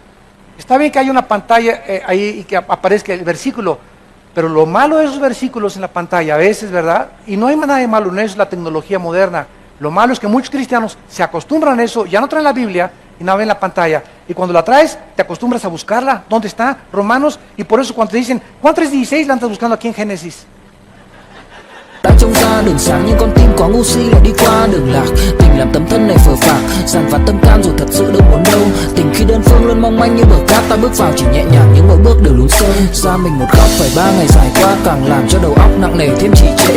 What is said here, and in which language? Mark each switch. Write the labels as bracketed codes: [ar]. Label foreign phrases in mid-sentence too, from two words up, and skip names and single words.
[es] Está bien que haya una pantalla ahí y que aparezca el versículo, pero lo malo de esos versículos en la pantalla a veces, ¿verdad? Y no hay nada de malo en eso, es la tecnología moderna. Lo malo es que muchos cristianos se acostumbran a eso, ya no traen la Biblia y no ven la pantalla. Y cuando la traes, te acostumbras a buscarla. ¿Dónde está? Romanos. Y por eso cuando te dicen, Juan 3:16, la andas buscando aquí en Génesis. [vi] Đã trông ra đường sáng nhưng con tim có ngu si lại đi qua đường lạc. Tình làm tấm thân này phờ phạc, dằn vặt tâm can rồi thật sự đâu muốn đâu. Tình khi đơn phương luôn mong manh như bờ cát, ta bước vào chỉ nhẹ nhàng nhưng mỗi bước đều lún sâu. Ra mình một góc phải 3 ngày dài qua, càng làm cho đầu óc nặng nề thêm trì trệ.